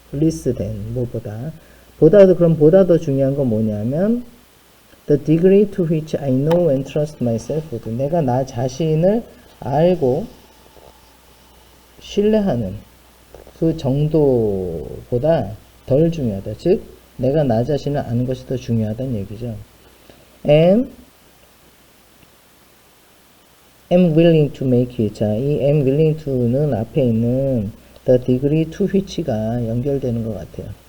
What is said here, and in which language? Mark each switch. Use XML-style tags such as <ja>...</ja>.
<en>less than</en> <ko>뭐보다 보다 더 중요한 건 뭐냐면</ko> <en>the degree to which I know and trust myself.</en> <ko>내가 나 자신을 알고 신뢰하는 그 정도보다 덜 중요하다. 즉 내가 나 자신을 아는 것이 더 중요하다는 얘기죠.</ko> <en>And am willing to make it.</en> <ko>자, 이</ko> <en>am willing to</en> <ko>는 앞에 있는</ko> <en>the degree to which</en> <ko>가 연결되는 것 같아요.</ko>